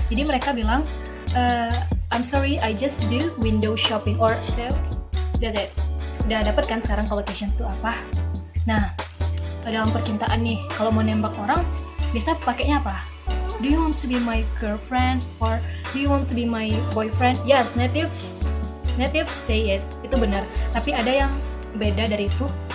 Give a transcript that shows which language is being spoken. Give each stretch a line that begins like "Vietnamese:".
Indonesian: Jadi mereka bilang,
English: I'm sorry, I just do window shopping, or so, that's it.
Indonesian: Udah dapet kan sekarang collocation itu apa? Nah, dalam percintaan nih, kalau mau nembak orang, biasa pakainya apa?
English: Do you want to be my girlfriend, or do you want to be my boyfriend? Yes, native say it,
Indonesian: itu benar. Tapi ada yang beda dari itu.